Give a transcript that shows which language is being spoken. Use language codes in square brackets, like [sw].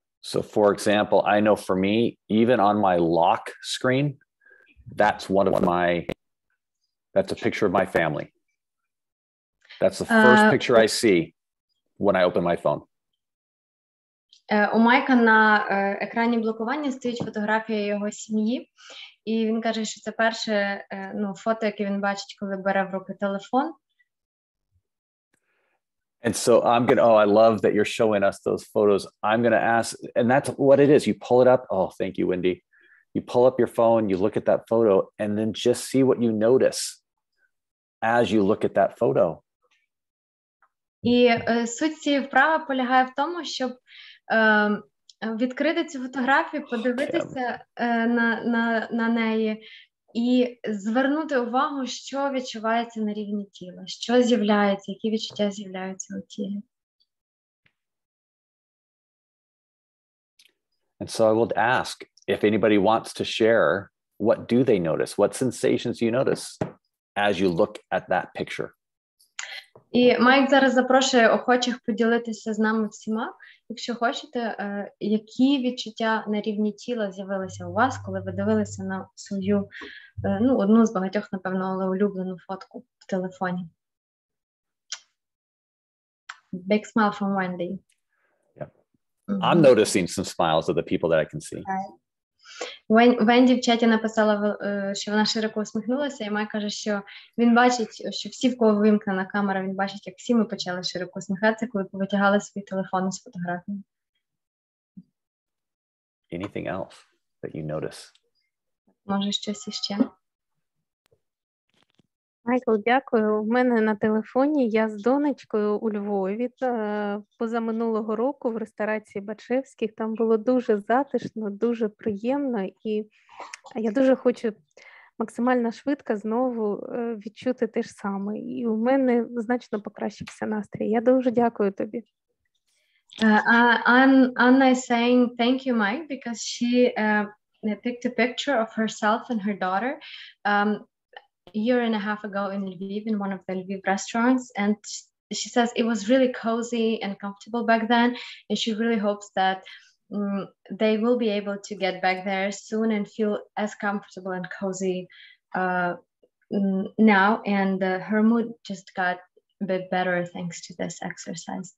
[en] So, for example, I know for me, even on my lock screen, that's a picture of my family. That's the first picture I see when I open my phone. [uk] У Майка на екрані блокування стоїть фотографія його сім'ї, і він каже, що це перше фото, яке він бачить, коли бере в руки телефон. [en] And so I love that you're showing us those photos. I'm going to ask, and that's what it is. You pull it up. Oh, thank you, Wendy. You pull up your phone, you look at that photo, and then just see what you notice as you look at that photo. [uk] І суть цієї вправи полягає в тому, щоб відкрити цю фотографію, подивитися на неї і звернути увагу, що відчувається на рівні тіла, що з'являється, які відчуття з'являються у тілі. [en] And so I will ask if anybody wants to share, what do they notice? What sensations do you notice as you look at that picture? [uk] І Майк зараз запрошує охочих поділитися з нами всіма. Якщо хочете, які відчуття на рівні тіла з'явилися у вас, коли ви дивилися на свою, одну з багатьох, напевно, але улюблену фотку в телефоні. [en] Big smile from Wendy. Yeah. I'm noticing some smiles of the people that I can see. [uk] Венді в чаті написала, що вона широко усміхнулася, і Майк каже, що він бачить, що всі, в кого вимкнена камера, він бачить, як всі ми почали широко усміхатися, коли повитягали свої телефони з фотографіями. [en] Anything else that you notice? [uk] Може, щось іще? Майкл, дякую. У мене на телефоні я з донечкою у Львові позаминулого року в ресторації Бачевських. Там було дуже затишно, дуже приємно, і я дуже хочу максимально швидко знову відчути те ж саме. І у мене значно покращився настрій. Я дуже дякую тобі. [en] Anna is saying thank you, Mike, because she picked a picture of herself and her daughter a year and a half ago in Lviv, in one of the Lviv restaurants, and she says it was really cozy and comfortable back then, and she really hopes that they will be able to get back there soon and feel as comfortable and cozy now, and her mood just got a bit better thanks to this exercise.